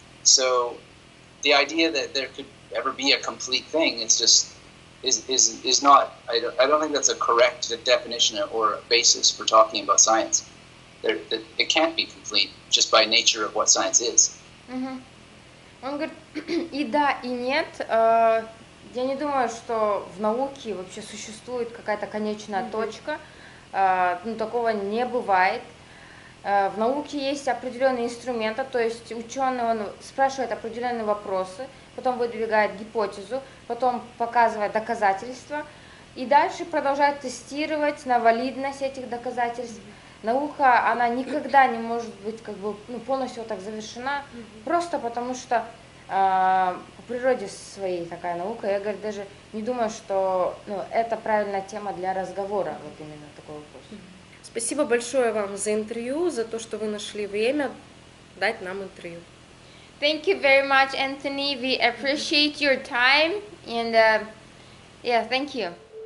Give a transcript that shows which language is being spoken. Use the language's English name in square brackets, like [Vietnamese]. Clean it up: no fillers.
[English] So the idea that there could ever be a complete thing, it's just is not. I don't think that's a correct definition or a basis for talking about science. It can't be complete just by nature of what science is. [Russian] Он говорит, и да, и нет. Я не думаю, что в науке вообще существует какая-то конечная точка. Ну, такого не бывает. В науке есть определенные инструменты, то есть ученый, он спрашивает определенные вопросы, потом выдвигает гипотезу, потом показывает доказательства, и дальше продолжает тестировать на валидность этих доказательств. Наука, она никогда не может быть как бы, ну, полностью вот так завершена, просто потому что по природе своей такая наука. Я, говорю, даже не думаю, что, ну, это правильная тема для разговора, вот именно такой вопрос. Спасибо большое вам за интервью, за то, что вы нашли время дать нам интервью. [English] Thank you very much, Anthony. We appreciate your time, and yeah, thank you.